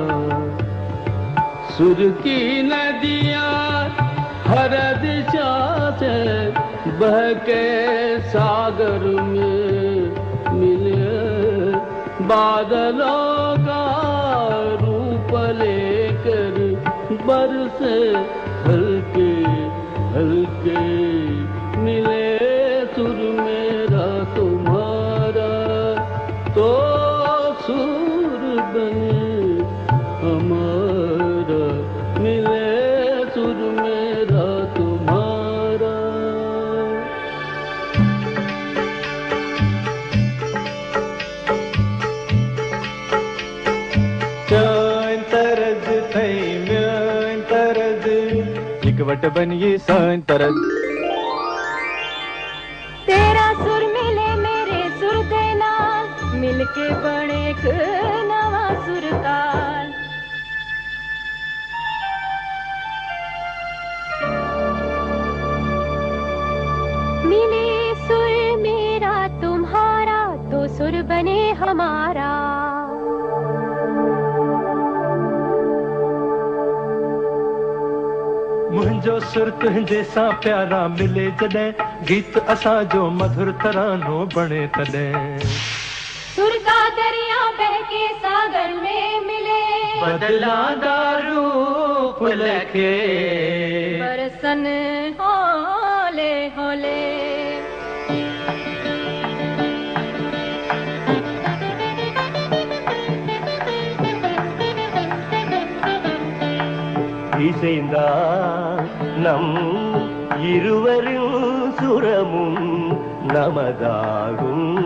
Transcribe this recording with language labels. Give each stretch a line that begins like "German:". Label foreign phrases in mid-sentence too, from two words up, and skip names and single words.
Hindi: सुर की नदियाँ हर दिशा से बह के सागर में मिले, बादलों का रूप लेकर बरसे हल्के हल्के। मिले सुर मेरा तुम्हारा, तो सुर बने हमारा। मिले सुर मेरा तुम्हारा।
Kashmiri: सान तरज थई म्यान तरज, इकवट बनिए सान तरज।
Punjabi: तेरा सुर मिले मेरे सुर दे नाल, मिलके बने एक नवा सुरताल।
Hindi: मिले सुर मेरा तुम्हारा, तो सुर बने हमारा।
Sindhi: मुंहिंजो सुर तुंहिंजे सां प्यारा मिले जॾहिं, गीत असां जो मधुर तरानो बणे तॾहिं।
Hindi: सुर का दरिया बह के सागर में मिले,
Punjabi: बदलांदा रूप लखे, बरसन होले होले।
Tamil: இசைந்தா நம் இருவரும் சுரமும் நமதாகும்.